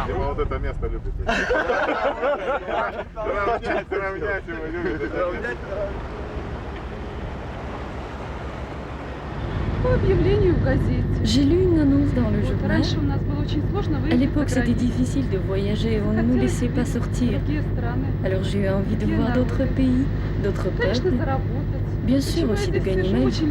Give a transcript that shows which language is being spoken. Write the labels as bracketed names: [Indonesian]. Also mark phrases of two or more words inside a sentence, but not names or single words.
[Russian] Его вот это место любит. Равнять его любит. [French] J'ai lu une annonce dans le journal. À l'époque, c'était difficile de voyager, on ne nous laissait pas sortir. Alors j'ai eu envie de voir d'autres pays, d'autres peuples, Bien sûr aussi de gagner ma vie.